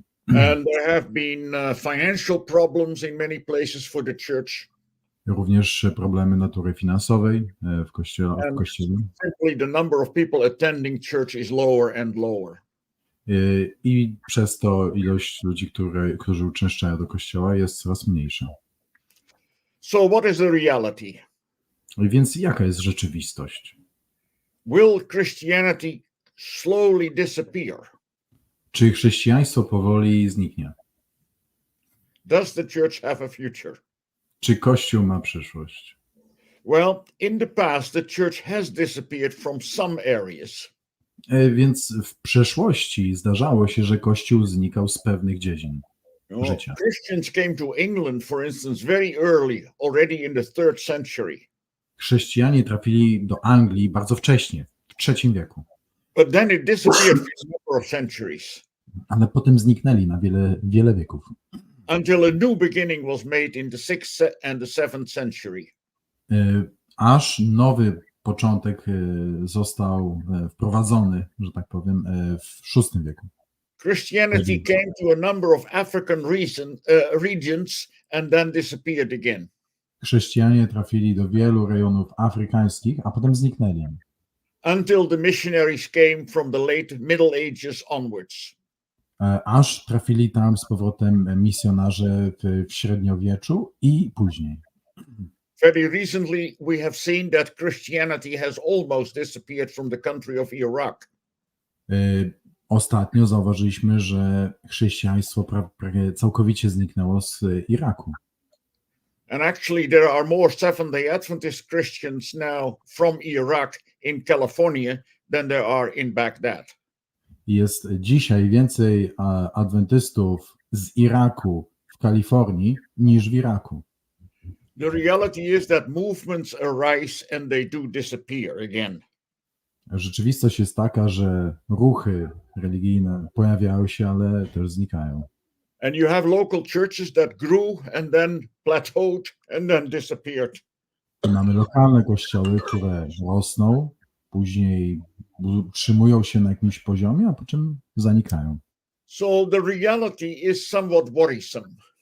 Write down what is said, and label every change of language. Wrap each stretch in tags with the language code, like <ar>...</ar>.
<en>And there have been financial problems in many places for the church.</en> <pl>Również problemy natury finansowej w kościele.</pl> <en>Simply the number of people attending church is lower and lower.</en> <pl>I przez to ilość ludzi, którzy uczęszczają do kościoła, jest coraz mniejsza.</pl> <en>So what is the reality?</en> <pl>Więc jaka jest rzeczywistość?</pl> <en>Will Christianity slowly disappear?</en> <pl>Czy chrześcijaństwo powoli zniknie?</pl> <en>Does the church have a future?</en> <pl>Czy Kościół ma przyszłość?</pl> <en>Well, in the past, the church has disappeared from some areas.</en> <pl>Więc w przeszłości zdarzało się, że Kościół znikał z pewnych dziedzin życia.</pl> <en>Christians came to England, for instance, very early, already in the 3rd century.</en> <pl>Chrześcijanie trafili do Anglii bardzo wcześnie, w III wieku.</pl> <en>But then it disappeared for a number of centuries.</en> <pl>Ale potem zniknęli na wiele wieków.</pl> <en>Until a new beginning was made in the 6th and the 7th century.</en> <pl>Aż nowy początek został wprowadzony, że tak powiem, w VI wieku.</pl> <en>Christianity came to a number of African regions and then disappeared again.</en> <pl>Chrześcijanie trafili do wielu rejonów afrykańskich, a potem zniknęli.</pl> <en>Until the missionaries came from the late Middle Ages onwards.</en> <pl>Aż trafili tam z powrotem misjonarze w średniowieczu i później.</pl> <en>Very recently, we have seen that Christianity has almost disappeared from the country of Iraq.</en> <pl>Ostatnio zauważyliśmy, że chrześcijaństwo prawie całkowicie zniknęło z Iraku.</pl> <en>And actually, there are more Seventh-day Adventist Christians now from Iraq in California than there are in Baghdad.</en> <pl>Jest dzisiaj więcej adwentystów z Iraku w Kalifornii niż w Iraku.</pl> <en>The reality is that movements arise and they do disappear again.</en> <pl>Rzeczywistość jest taka, że ruchy religijne pojawiają się, ale też znikają.</pl> <en>And you have local churches that grew and then plateaued and then disappeared.</en> <pl>Mamy lokalne kościoły, które rosną, później utrzymują się na jakimś poziomie, a po czym zanikają.</pl> <en>So the reality is somewhat worrisome.</en>